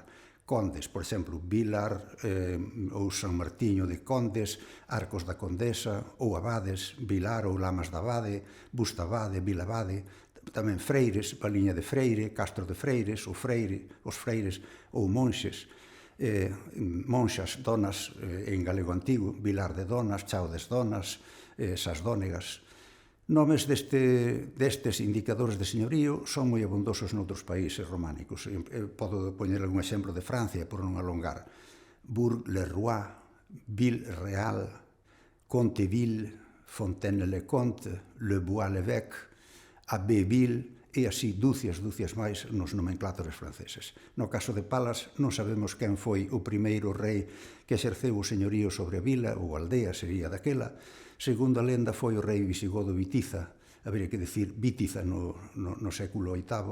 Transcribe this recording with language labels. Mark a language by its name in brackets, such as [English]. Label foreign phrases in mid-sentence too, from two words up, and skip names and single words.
[Galician] Condes, por exemplo, Vilar ou San Martiño de Condes, Arcos da Condesa, ou Abades, Vilar ou Lamas da Abade, Bustabade, Vilabade, tamén freires, Paliña de Freire, Castro de Freires, os freires ou monxes, monxas, donas en galego antigo, Vilar de Donas, Chao des Donas, Sasdónegas. Nomes destes indicadores de señorío son moi abundosos noutros países románicos. Podo poñer algún exemplo de Francia, por non alongar. Bourg-le-Roi, Ville-Real, Conteville, Fontaine-le-Comte, Le Bois-l'Évêque, Abbeville, e así dúcias máis nos nomenclatores franceses. No caso de Palas, non sabemos quen foi o primeiro rei que exerceu o señorío sobre a vila, ou aldea sería daquela. Segundo a lenda, foi o rei visigodo Vitiza, habería que dicir Vítiza no século VIII.